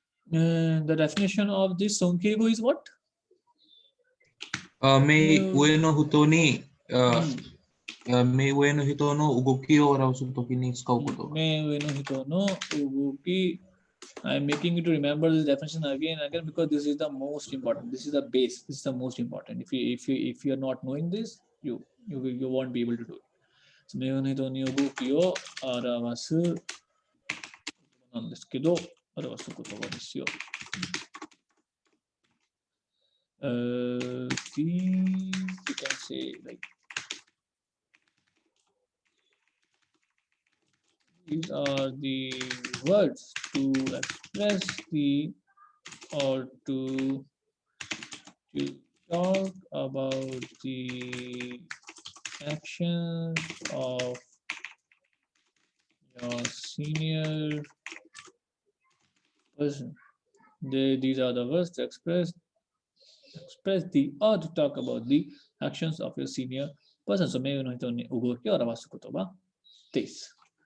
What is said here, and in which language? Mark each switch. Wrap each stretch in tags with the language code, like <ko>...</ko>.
<en>The definition of this Sonkeigo is what?</en> <ja>目上の人に目上の人の動きを表すときに使うこと。目上の人の動き.</ja> <en>I'm making you to remember this definition again and again because this is the most important. This is the base. This is the most important. If you are not knowing this, you won't be able to do it.</en> <ja>So, 目上の人の動きを表すなんですけど、表す言葉ですよ。</ja> <en>These you can say like these are the words to express the or to talk about the actions of your senior person. These are the words to express the or to talk about the actions of your senior person.</en> <ja>So, 目上の人に動きを表す言葉です。</ja>